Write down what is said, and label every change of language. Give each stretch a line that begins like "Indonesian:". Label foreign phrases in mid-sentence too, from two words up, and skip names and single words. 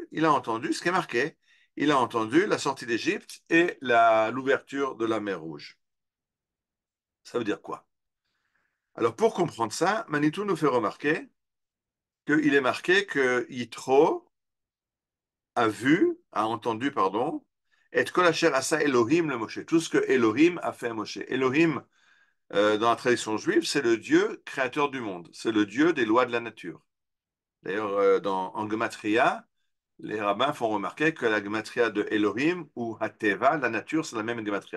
French: Il a entendu ce qui est marqué. Il a entendu la sortie d'Égypte et l'ouverture de la mer Rouge. Ça veut dire quoi? Alors pour comprendre ça, Manitou nous fait remarquer qu'il est marqué que Yitro a entendu, pardon,
Hebrew: את כל אשר עשה אלוהים למשה,
French: tout ce que Elohim a fait à Moshe. Elohim, dans la tradition juive, c'est le Dieu créateur du monde, c'est le Dieu des lois de la nature. D'ailleurs, en Gematria, les rabbins font remarquer que la Gematria de Elohim ou Hateva, la nature, c'est la même Gematria.